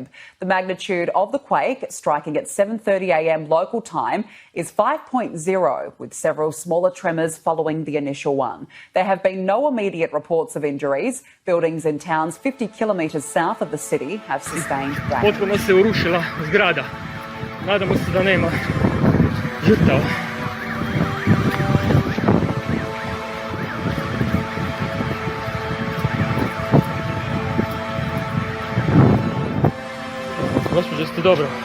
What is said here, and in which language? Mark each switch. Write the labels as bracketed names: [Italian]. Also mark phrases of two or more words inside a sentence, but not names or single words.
[English] The magnitude of the quake, striking at 7:30 a.m. local time, is 5.0, with several smaller tremors following the initial one. There have been no immediate reports of injuries. Buildings in towns 50 kilometres south of the city have sustained damage. [Croatian] Potpuno se urušila zgrada. Nadamo se da nema žrtava. Gospođo, ste dobro?